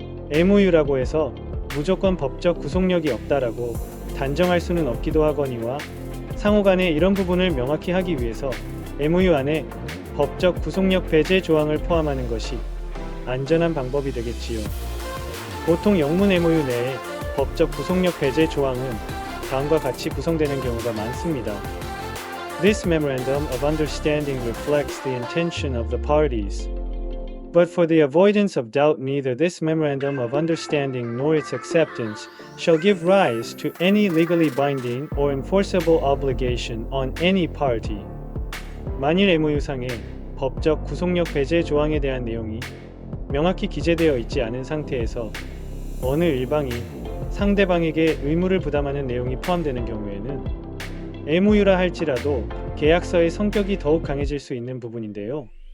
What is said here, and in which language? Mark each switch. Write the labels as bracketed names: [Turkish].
[Korean] MOU라고 해서 무조건 법적 구속력이 없다라고 단정할 수는 없기도 하거니와 상호간에 이런 부분을 명확히 하기 위해서 MOU 안에 법적 구속력 배제 조항을 포함하는 것이 안전한 방법이 되겠지요. 보통 영문 MOU 내에 법적 구속력 배제 조항은 다음과 같이 구성되는 경우가 많습니다. [English] This memorandum of understanding reflects the intention of the parties. But for the avoidance of doubt, neither this memorandum of understanding nor its acceptance shall give rise to any legally binding or enforceable obligation on any party. [Korean] 만일 MOU상에 법적 구속력 배제 조항에 대한 내용이 명확히 기재되어 있지 않은 상태에서 어느 일방이 상대방에게 의무를 부담하는 내용이 포함되는 경우에는 MOU라 할지라도 계약서의 성격이 더욱 강해질 수 있는 부분인데요.